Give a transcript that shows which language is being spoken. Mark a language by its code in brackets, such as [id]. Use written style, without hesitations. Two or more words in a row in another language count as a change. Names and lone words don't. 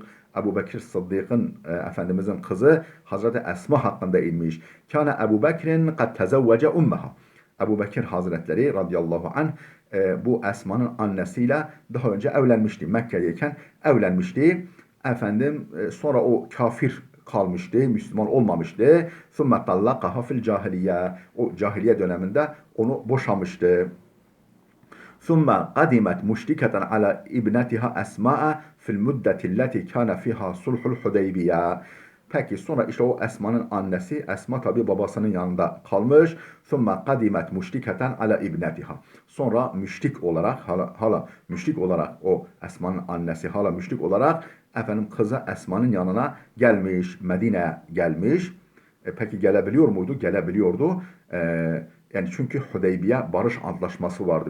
[tr] Ebu Bekir Sıddık'ın Efendimizin kızı Hazreti Esma hakkında inmiş. [ar] كان أبو بكر قد تزوج أمها. [tr] Ebu Bekir Hazretleri [ar] رضي الله عنه [tr] bu Esma'nın annesiyle daha önce evlenmişti. Mekke'deyken evlenmişti. Efendim sonra o kafir kalmıştı, Müslüman olmamıştı. [ar] ثُمَّ طَلَّقَهَا فِي الْجَاهِلِيَّةِ. [tr] O cahiliye döneminde onu boşamıştı. [ar] ثُمَّ قَدِمَتْ مُشْرِكَةً عَلَى اِبْنَتِهَا أَسْمَاءَ فِي الْمُدَّةِ الَّتِي كَانَ فِيهَا صُلْحُ الْحُدَيْبِيَّةِ. [tr] Peki sonra işte o Esma'nın annesi, Esma tabi babasının yanında kalmış. [ar] ثُمَّ قَدِمَتْ مُشْرِكَةً عَلَى اِبْنَتِهَا. [tr] Sonra müşrik olarak, hala müşrik olarak o Esma'nın annesi hala müşrik olarak efendim kızı Esma'nın yanına gelmiş, Medine'ye gelmiş. Peki gelebiliyor muydu? Gelebiliyordu. Yani çünkü Hudeybiye barış antlaşması vardı.